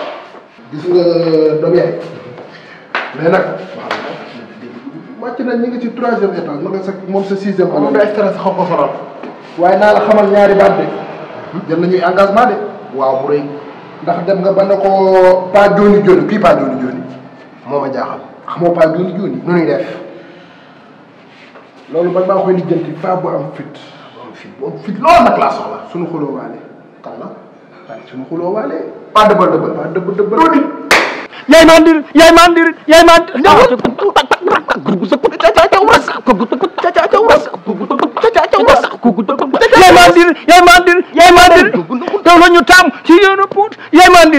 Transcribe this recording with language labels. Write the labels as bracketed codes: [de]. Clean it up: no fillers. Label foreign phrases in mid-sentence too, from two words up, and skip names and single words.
[wo] gis nga doom yaay mais nag wàcc nañ ñu ngi ci 3e étage ma nga sa moom sa 6e moom da stress xaw ko sonal waaye naa la xamal ñaari baat de jël nañuy engagement de waaw bu rëy ndax dem nga ba ne ko pas joni joni kii pas joni joni moo ma jaaxal xamoo pas joni joni nu ñuy def loolu man maa koy lijjanti pas bu am fit bu am fit loolu nag laa soxla suñu xuloo waale kan la waaye suñu xuloo waale pas dëbbal yaay mandir taw la ñu taam ci yoonu Pout yaay mandir